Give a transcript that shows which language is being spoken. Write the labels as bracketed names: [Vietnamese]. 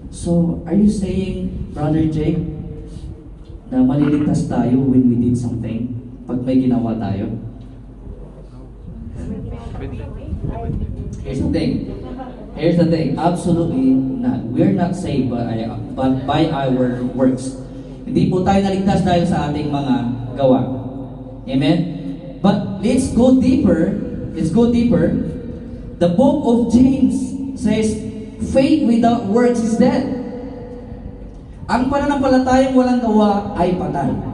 [English] So, are you saying, Brother Jake, na maliligtas tayo when we did something? [Filipino] Pag may ginawa tayo? [English] Here's the thing. Here's the thing. Absolutely not. We're not saved but by our works. [Filipino] Hindi po tayo naligtas dahil sa ating mga gawa. [English] Amen? But let's go deeper. Let's go deeper. The book of James says, faith without works is dead. [Filipino] Ang pananampalatayang walang gawa ay patay.